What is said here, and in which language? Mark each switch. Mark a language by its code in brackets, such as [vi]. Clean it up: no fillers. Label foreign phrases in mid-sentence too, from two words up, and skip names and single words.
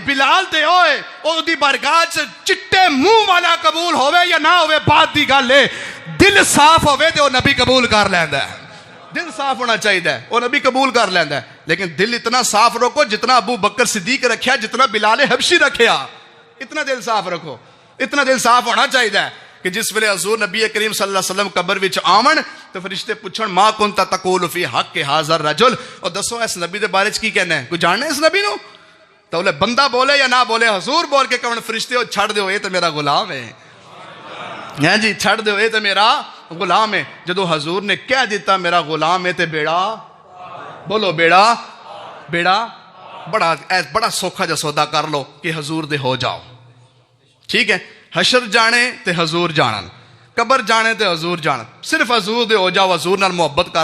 [pa] بلال تے ہوئے او دی بارگاہ چٹے منہ والا قبول ہوئے یا نہ ہوئے بات دی گل ہے، دل صاف ہوئے تے او نبی قبول کر لیندا ہے۔ دل صاف ہونا چاہیے، وہ نبی قبول کر لینا ہے، لیکن دل اتنا صاف رکھو جتنا ابو بکر صدیق رکھیا، جتنا بلال حبشی رکھیا، اتنا دل صاف رکھو، اتنا دل صاف ہونا چاہیے کہ جس ویلے حضور نبی کریم [ar] صلی اللہ علیہ وسلم [pa] قبر وچ آون تو فرشتے پوچھن [ar] ما کنت تقول فی حق ھذا الرجل، [pa] اور دسو اس نبی دے بارے چ کی کہنا ہے، کوئی جاننا ہے اس نبی نو؟ تو بولے بندہ بولے یا نہ بولے، حضور بول کے کہن فرشتے او چھڑ دیو اے تے میرا غلام ہے جی، چھڑ دیو اے تے میرا غلام ہے۔ جدو حضور نے کہہ دیتا میرا غلام ہے تے بیڑا، بولو بیڑا بڑا سوکھا جا سودا کر لو کہ حضور دے ہو جاؤ، ٹھیک ہے۔ حشر جانے تے حضور جانن، قبر جانے تے حضور جانن، صرف حضور دے ہو جاؤ، حضور نال محبت کر لو۔